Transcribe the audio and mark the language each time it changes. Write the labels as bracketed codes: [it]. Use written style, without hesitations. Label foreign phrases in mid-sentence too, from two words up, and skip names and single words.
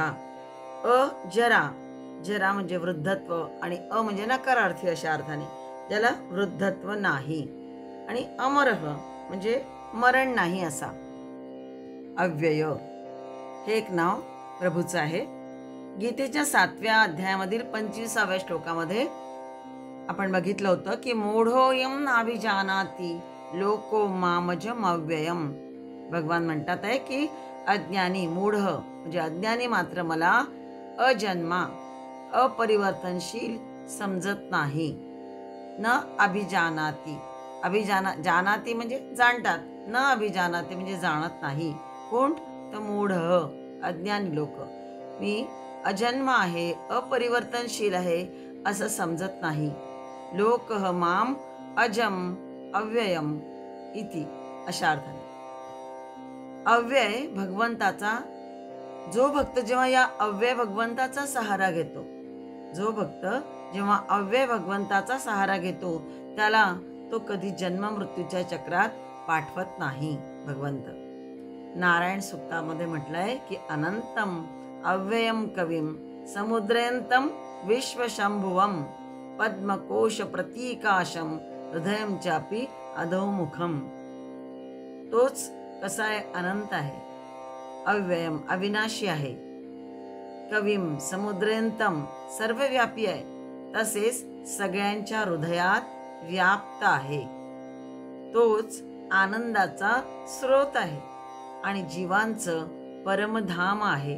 [mr] अजरा, जरा म्हणजे वृद्धत्व, आणि अ म्हणजे नकारार्थी अशा अर्थाने, ज्याला वृद्धत्व नाही, आणि अमरह म्हणजे मरण नाही असा. अव्यय हे एक नाव प्रभूचं आहे. गीतेच्या 7व्या अध्यायामधील 25व्या श्लोकामध्ये आपण बघितलं होतं की [sa] मूढोयम नाभिजानाति लोको मामजम अव्ययम. [mr] भगवान म्हणतात आहे की अज्ञानी, मूढ म्हणजे अज्ञानी मात्र मला अजन्मा, अपरिवर्तनशील समजत नाही. [sa] न अभिजानाति. [mr] जानाति म्हणजे जाणतात, [sa] न अभिजानाति [mr] म्हणजे जाणत नाही. कोण? तर मूढ, अज्ञानी लोक. मी अजन्म आहे, अपरिवर्तनशील आहे असं समजत नाही. [sa] लोक माम अजम अव्ययम इति [mr] अशा अर्थाने. अव्यय भगवंताचा, जो भक्त जेव्हा या अव्यय भगवंताचा सहारा घेतो, जो भक्त जेव्हा अव्यय भगवंताचा सहारा घेतो, त्याला तो कधी जन्म मृत्यूच्या चक्रात पाठवत नाही भगवंत. नारायण सुक्तामध्ये म्हटलंय की [sa] अनंतम अव्ययम कविम समुद्रयंतम विश्वशंभुवम पद्मकोश प्रतीकाशम हृदयम चापी अधोमुखम. [mr] तोच कसा आहे? अनंत आहे, अव्ययम अविनाशी आहे, [sa] कविम समुद्रयंतम [mr] सर्वव्यापी आहे, तसेच सगळ्यांच्या हृदयात व्याप्त आहे. तोच आनंदाचा स्रोत आहे आणि जीवांचं परमधाम आहे.